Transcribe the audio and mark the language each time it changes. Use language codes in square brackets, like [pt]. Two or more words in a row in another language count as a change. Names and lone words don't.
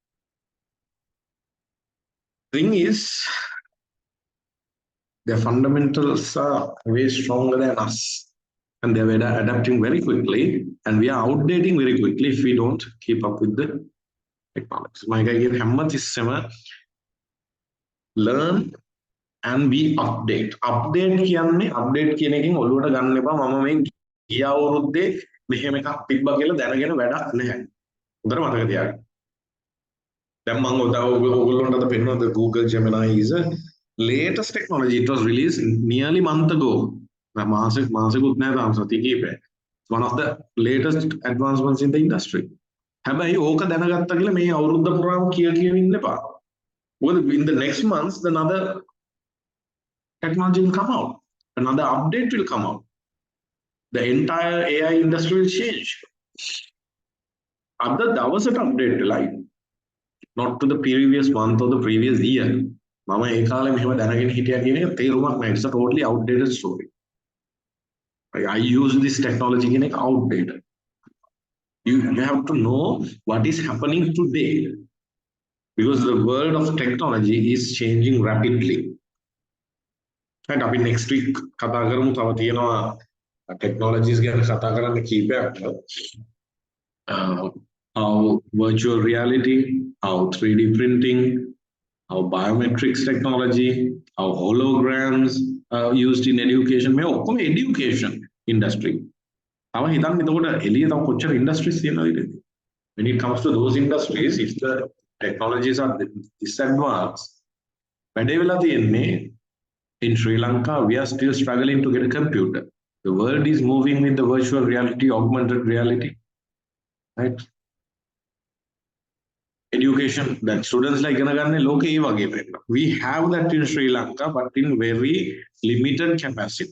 [en] Thing is, their fundamentals are way stronger than us. And they're adapting very quickly. And we are outdating very quickly if we don't keep up with the technologies. My guy here, Hamad is learn and we update. [si] Update කියන්නේ update කියන එකෙන් ඔළුවට ගන්න එපා. මම මේ ගිය අවුරුද්දේ මෙහෙම එකක් තිබ්බා කියලා දැනගෙන වැඩක් නැහැ. හොඳට මතක තියාගන්න. දැන් මම ඔයගොල්ලන්ට අද පෙන්නන [en] the Google Gemini is a latest technology. It was released nearly a month ago. [si] මාසෙකුත් නැහැ තාම සතිය කීපයක්. [en] It's one of the latest advancements in the industry. [si] හැබැයි ඕක දැනගත්තා කියලා මේ අවුරුද්ද පුරාම කියන්න එපා. [en] Well, in the next months, another technology will come out. Another update will come out. The entire AI industry will change. That was an update, like not to the previous month or the previous year. [si] Mama ඒ කාලේ මෙහෙම දැනගෙන හිටියා කියන එක තේරුමක් නැහැ. [en] It's a totally outdated story. I use this technology [si] කියන එක [en] outdated. You have to know what is happening today. because the world of technology is changing rapidly. [si] And අපි [en] next week [si] කතා කරමු තව තියෙනවා technologies ගැන කතා කරන්න කීපයක්. [en] How virtual reality, how 3D printing, how biometrics technology, how holograms are used in education. [si] මේ ඔක්කොම [en] education industry. [si] තව හිතන්න එතකොට එළිය තව කොච්චර industries තියෙනවද? [en] When it comes to those industries, if the technologies are this advanced, [si] වැඩේ වෙලා තියෙන්නේ [en] in Sri Lanka, we are still struggling to get a computer. The world is moving with the virtual reality, augmented reality, right? Education that students like we have that in Sri Lanka, but in very limited capacity.